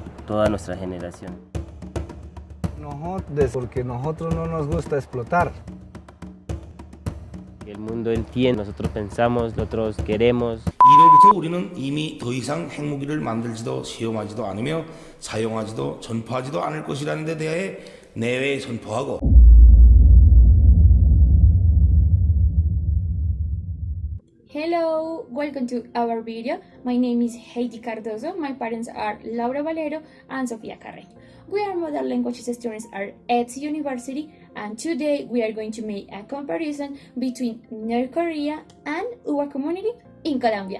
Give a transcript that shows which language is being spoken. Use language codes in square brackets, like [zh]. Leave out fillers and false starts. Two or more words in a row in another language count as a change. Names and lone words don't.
[es] toda nuestra generación. Porque nosotros no nos gusta explotar. El mundo entiende, nosotros pensamos, nosotros queremos. [ko] 이로부터 우리는 이미 더 이상 핵무기를 만들지도 시험하지도 않으며 사용하지도 전파하지도 않을 것이라는 데 대하여 내외 선포하고. [en] Hello, welcome to our video. My name is Heidy Cardozo. My parents are Laura Valero and Sofia Carre. We are modern languages students at ETS University, and today we are going to make a comparison between North Korea and our community in Colombia.